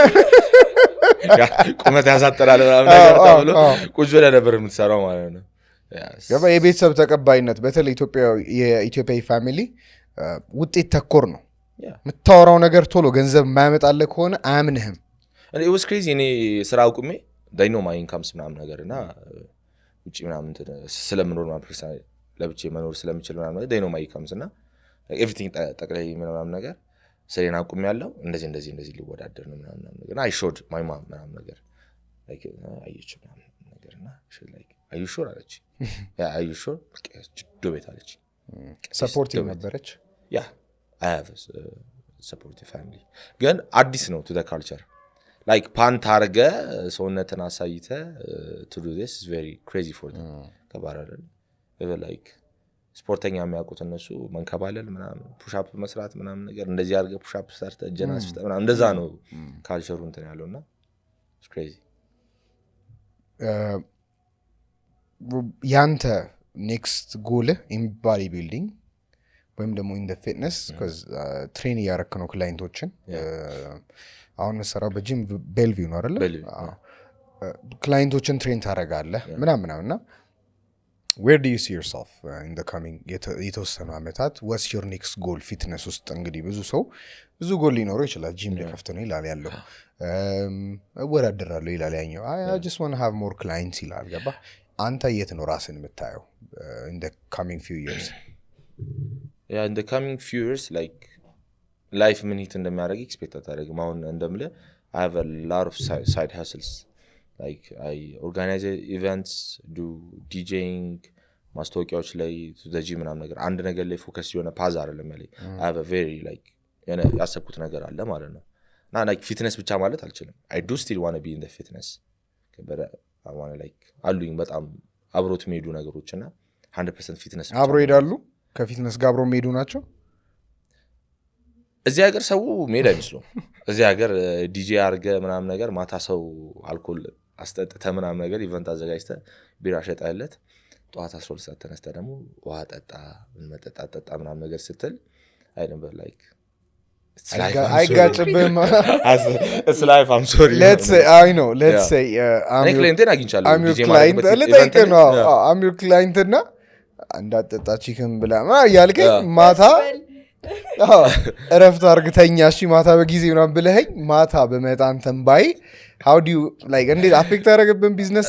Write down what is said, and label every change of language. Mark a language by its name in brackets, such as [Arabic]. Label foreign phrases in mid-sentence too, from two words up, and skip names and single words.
[Amharic] ቁመት ያሳጠራል ምናምን ነገር ተብሎ ቁጭ ብለህ ነበር የምትሰራው ማለት ነው ገባ የቤተሰብ ተቀባይነት በተለይ የኢትዮጵያዊ ፋሚሊ ውጤት ተኮር ነው የምታወራው ነገር ቶሎ ገንዘብ የማያመጣልህ ከሆነ አያምንህም [English] it was crazy [Amharic] እኔ ስራ አቁሜ [English] they know my incomes [Amharic] ምናምን ነገርና ውጪ ምናምን ስለምኖር ማለት ፐርሰናል ለብቻ መኖር ስለምችል ምናምን ነገር [English] they know my incomes [Amharic] እና everything ጠቅላይ ምናምን ነገር ስራዬን አቁሜ ያለው እንደዚህ ሊወዳደር ነው ምናምን ነገር [English] I showed my mom [Amharic] ምናምን ነገር like አየች ምናምን ነገርና [English] she like are you sure [Amharic] አለች [English] are you sure [Amharic] ዶ ቤት አለች ሰፖርቲቭ ነበረች [English] yeah I have a supportive family [Amharic] ግን አዲስ ነው [English] to the culture like [Amharic] ፓንት አርገ ሰውነትን አሳይተ [English] to do this is very crazy for them [Amharic] ከባራለን like ስፖርተኛ የሚያውቁት እነሱ መንከባለል ምናምን [English] push up [Amharic] መስራት ምናምን ነገር እንደዚህ አርገ [English] push up [Amharic] ሰርተ ጀናስ ምናምን እንደዛ ነው ካልቸሩ እንትን ያለውና [English] it's crazy [Amharic] ያንተ [English] next goal in bodybuilding [Amharic] ወይም ደግሞ [English] in the fitness because train [Amharic] ያረክ ነው ክላይንቶችን አሁን መስራው በጂም ቤልቪው ነው አይደል ክላይንቶችን ትሬን ታረጋለህ ምናምናውና [English] where do you see yourself in the coming [Amharic] የተወሰኑ አመታት [English] what's your next goal fitness [Amharic] ውስጥ እንግዲህ ብዙ ጎል ሊኖረው ይችላል ጂም ለከፍት ነው ይላል ያለው እወዳደራለሁ ይላል ያኛው [English] I just want to have more clients [Amharic] ይላል ገባ አንተ የት ነው ራስን የምታየው [English] in the coming few years? Yeah, in the coming few years, like life [Amharic] ምን ሂት እንደሚያደርግ ኤክስፔክት አታደርግም። አሁን እንደምልህ [English] I have a lot of side hustles. Like I organize events, do DJing, [Amharic] ማስታወቂያዎች ላይ ዘጂ ምናምን ነገር አንድ ነገር ላይ ፎከስ የሆነ ፓዝ አይደለም ያለኝ። [English] I have a very like [Amharic] ያሰብኩት ነገር አለ ማለት ነው። እና like ፊትነስ ብቻ ማለት አልችልም። [English] I do still want to be in the fitness. but I want to like [Amharic] አሉኝ በጣም አብሮት የሚሄዱ ነገሮችና 100% ፊትነስ አብሮ ይሄዳሉ ከፊትነስ ጋር አብሮ የሚሄዱ ናቸው። እዚህ ሀገር ሰው ሜዳ አይመስሉም። እዚህ ሀገር ዲጄ አርገ ምናምን ነገር ማታ ሰው አልኮል አስጠጥተ ምናምን ነገር ኢቨንት አዘጋጅተ ቢራ ሸጣለት ጧት 12 ሰዓት ተነስተ ደግሞ ውሃ ጠጣ መጠጣ ምናምን ነገር ስትል [English] I never like [Amharic] አይጋጭብህም። [English] It's life, I'm sorry. Let's say I'm your client I'm your client [Amharic] እና እንዳጠጣ ቺክን ብላ ያልከኝ ማታ እረፍት አርግተኛ እሺ ማታ በጊዜ ምናምን ብለኸኝ ማታ በመጣ አንተም ባይ [English] how do you like [Amharic] እንዴት አፌክት ያደርግብን ቢዝነስ?